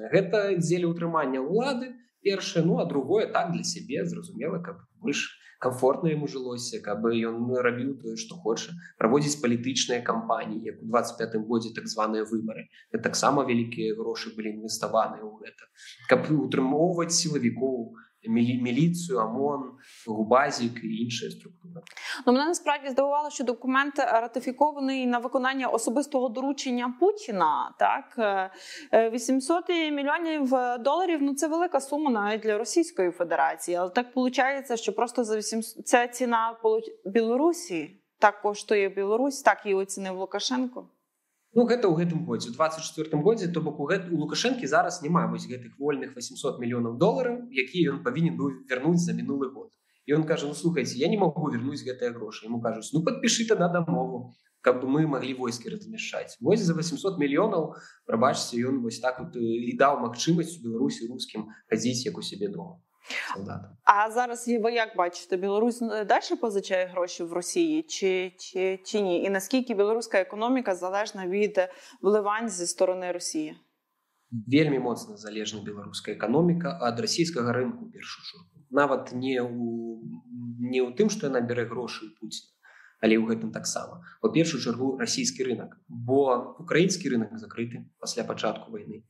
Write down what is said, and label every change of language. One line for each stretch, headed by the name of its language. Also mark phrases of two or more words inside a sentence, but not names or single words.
Belarusian: Гэта дзеля ўтрымання ўлады, першае, ну, а другое так для сябе, зразумела, каб больш комфортна яму жылося, каб ён рабіў тое, што хоча, праводзіць палітычныя кампаніі, як у 25-м годзе так званыя выбары. Гэта таксама вялікія грошы былі інвеставаныя ў гэта. Каб утрымоўваць сілавікоў, міліцію, ОМОН, ГУБАЗік і іншыя структури.
Ukrainian: Ну, мене насправді здивувало, що документ ратифікований на виконання особистого доручення Путіна. Так? 800 мільйонів доларів, ну це велика сума навіть для Російської Федерації. Але так виходить, що просто за 800... Це ціна Білорусі. Так коштує Білорусь, так її оцінив Лукашенко.
Belarusian: Ну, гэта ў гэтым годзе, у 24-м годзе, то бок у Лукашэнкі зараз няма вось гэтых вольных 800 мільёнаў долараў, якія ён павінен быў вярнуць за мінулы год. І ён кажа, ну, слухайце, я не магу вярнуць гэтыя грошы. Яму кажуць, ну, падпішы тада дамову, каб мы маглі войскі размяшчаць. Вось за 800 мільёнаў, прабачце, ён вось так вот і даў магчымасць у Беларусі рускім хадзіць як у сябе дома. Солдата.
Ukrainian: А зараз ви як бачите, Білорусь далі позичає гроші в Росії чи ні? І наскільки білоруська економіка залежна від вливань зі сторони Росії?
Belarusian: Вельмі моцна залежна беларуская эканоміка ад расійскага рынку ў першую чаргу. Нават не ў тым, што яна бярэ грошы ў Пуціна, але ў гэтым таксама. У першую чаргу расійскі рынок, бо украінскі рынок закрыты пасля пачатку вайны.